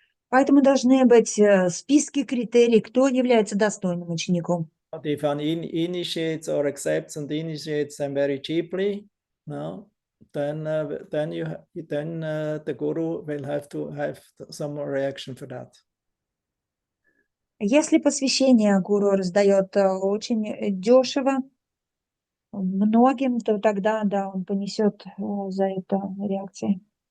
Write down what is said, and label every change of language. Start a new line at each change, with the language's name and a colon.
Russian: Поэтому должны быть списки критерий, кто является достойным учеником.
English: But if one initiates or accepts and initiates them very cheaply, no, then the guru will have to have some reaction for that.
Russian: Если посвящение гуру раздает очень дешево многим, то тогда, да, он понесет за это реакции.